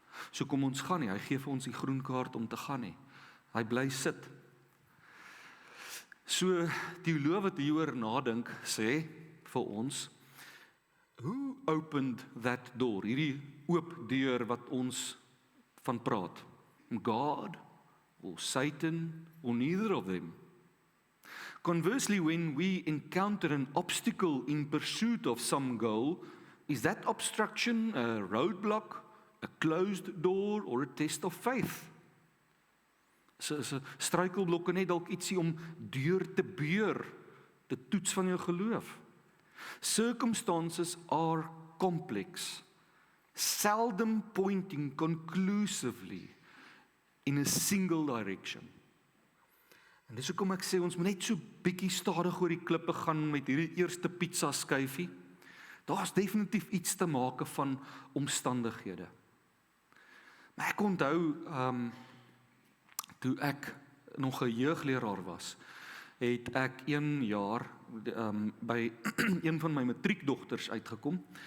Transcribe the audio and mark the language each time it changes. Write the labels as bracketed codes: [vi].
[af] So kom ons gaan nie, hy gee vir ons die groen kaart om te gaan nie. Hy bly sit. So teoloë wat hieroor nadink, sê vir ons, who opened that door? Hierdie oop deur wat ons van praat. [en] God or Satan or neither of them? Conversely, when we encounter an obstacle in pursuit of some goal, is that obstruction a roadblock, a closed door or a test of faith? [af] So struikelblokke net dalk ietsie om deur te beur, te toets van jou geloof. [en] Circumstances are complex, seldom pointing conclusively in a single direction. [af] En dis hoekom ek sê, ons moet net so bietjie stadig oor die klippe gaan met hierdie eerste pizza skyfie. Daar's definitief iets te maak van omstandighede. Maar ek onthou, toe ek nog 'n jeugleraar was, het ek 1 jaar by een van my matriekdogters uitgekom.